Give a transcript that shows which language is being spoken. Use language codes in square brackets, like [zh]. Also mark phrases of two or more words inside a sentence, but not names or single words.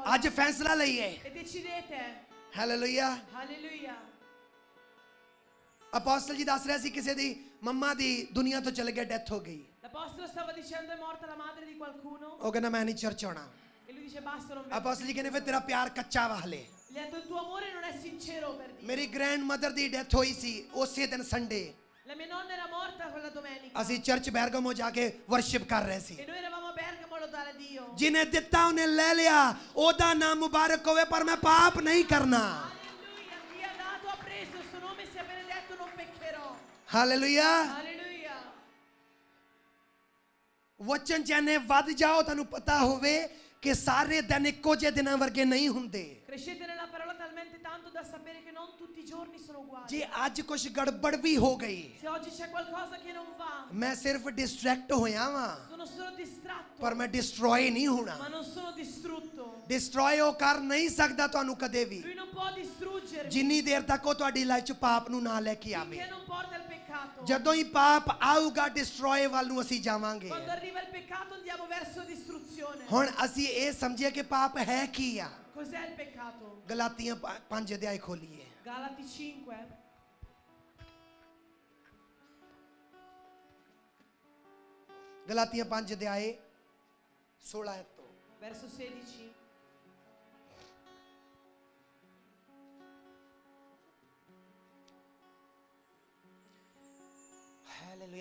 [pa] ਅੱਜ ਫੈਸਲਾ ਲਈਏ। [it] e decidete. [pa] ਹਾਲੇਲੂਇਆ। [it] Alleluia. [pa] ਅਪੋਸਟਲ ਜੀ ਦੱਸ ਰਿਹਾ ਸੀ ਕਿਸੇ ਦੀ ਮੰਮਾ ਦੀ ਦੁਨੀਆ ਤੋਂ ਚਲੇ ਗਿਆ, ਡੈਥ ਹੋ ਗਈ। [it] L'apostolo stava dicendo è morta la madre di qualcuno [pa] ਉਹ ਕਹਿੰਦਾ ਮੈਂ ਨਹੀਂ ਚਰਚ ਆਉਣਾ। [it] e lui dice basta non vengo. [pa] ਅਪੋਸਟਲ ਜੀ ਕਹਿੰਦੇ ਫਿਰ ਤੇਰਾ ਪਿਆਰ ਕੱਚਾ ਵਾ ਹਲੇ। [it] Gli ha detto il tuo amore non è sincero per Dio. [pa] ਮੇਰੀ [en] grand mother [pa] ਦੀ ਡੈਥ ਹੋਈ ਸੀ ਉਸੇ ਦਿਨ ਸੰਡੇ। [it] La mia nonna era morta quella domenica [pa] ਅਸੀਂ ਚਰਚ ਬੈਰਗਮੋ ਜਾ ਕੇ ਵਰਸ਼ਿਪ ਕਰ ਰਹੇ ਸੀ। [it] e noi eravamo a Bergamo a lodare Dio. [pa] ਜਿਹਨੇ ਦਿੱਤਾ ਉਹਨੇ ਲੈ ਲਿਆ, ਉਹਦਾ ਨਾਮ ਮੁਬਾਰਕ ਹੋਵੇ, ਪਰ ਮੈਂ ਪਾਪ ਨਹੀਂ ਕਰਨਾ। [it] Alleluia. Chi ha dato ha preso, il suo nome sia benedetto, non peccherò. [pa] ਹਾਲੇਲੂਇਆ। [it] Alleluia. [pa] ਵਚਨ ਚਾਹਨੇ ਵੱਧ ਜਾਓ, ਤੁਹਾਨੂੰ ਪਤਾ ਹੋਵੇ ਕਿ ਸਾਰੇ ਦਿਨ ਇੱਕੋ ਜਿਹੇ ਦਿਨਾਂ ਵਰਗੇ ਨਹੀਂ ਹੁੰਦੇ। [it] Crescete nella parola talmente tanto da sapere che non tutti i giorni sono uguali. [pa] ਜੇ ਅੱਜ ਕੁਝ ਗੜਬੜ ਵੀ ਹੋ ਗਈ, [it] Se oggi c'è qualcosa che non va, [pa] ਮੈਂ ਸਿਰਫ ਡਿਸਟਰੈਕਟ ਹੋਇਆ ਵਾਂ, [it] sono solo distratto, [pa] ਪਰ ਮੈਂ ਡਿਸਟਰੋਏ ਨਹੀਂ ਹੋਣਾ। [it] ma non sono distrutto. [pa] ਡਿਸਟਰੋਏ ਉਹ ਕਰ ਨਹੀਂ ਸਕਦਾ ਤੁਹਾਨੂੰ ਕਦੇ ਵੀ, [it] Lui non può distruggermi [pa] ਜਿੰਨੀ ਦੇਰ ਤੱਕ ਉਹ ਤੁਹਾਡੀ ਲਾਈਫ 'ਚ ਪਾਪ ਨੂੰ ਨਾ ਲੈ ਕੇ ਆਵੇ। [it] finché non porta il peccato. [pa] ਜਦੋਂ ਹੀ ਪਾਪ ਆਊਗਾ, ਡਿਸਟਰੋਏ ਵੱਲ ਨੂੰ ਅਸੀਂ ਜਾਵਾਂਗੇ। [it] Quando arriva il peccato andiamo verso distruzione. [pa] ਹੁਣ ਅਸੀਂ ਇਹ ਸਮਝੀਏ ਕਿ ਪਾਪ ਹੈ ਕੀ ਆ। [it] Cos'è il peccato? [pa] ਗਲਾਤੀਆਂ 5 ਅਧਿਆਇ ਖੋਲੀਏ। [it] Galati 5, [pa] ਗਲਾਤੀਆਂ 5 ਅਧਿਆਇ 16 ਆਇਤ ਤੋਂ। [it] verso 16. [pa] ਹਾਲੇਲੂਇਆ।